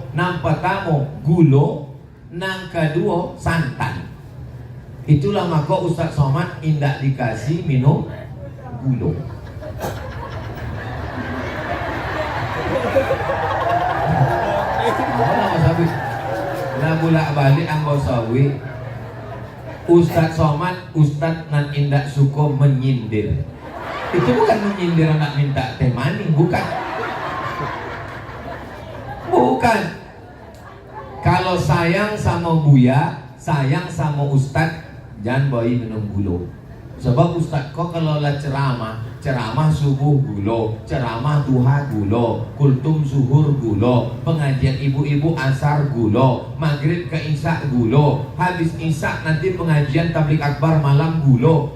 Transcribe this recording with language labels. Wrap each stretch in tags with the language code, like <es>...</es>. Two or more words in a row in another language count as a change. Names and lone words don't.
<min>Nang pertama gulo, nang kedua santan. Itulah maka Ustaz Somad indak dikasih minum gulo. Nah bolak balik ambo sawi Ustaz Somad, Ustaz nan indak suka menyindir.</min> <id>Itu bukan menyindir anak minta teh manis, bukan. Bukan. Kalau sayang sama Buya, sayang sama Ustaz, jangan bawa minum gula. Sebab Ustaz kok kalau lah ceramah subuh gulo, ceramah duha gulo, kultum zuhur gulo, pengajian ibu-ibu asar gulo, maghrib ke isya gulo, habis isya nanti pengajian tabligh akbar malam gulo.</id>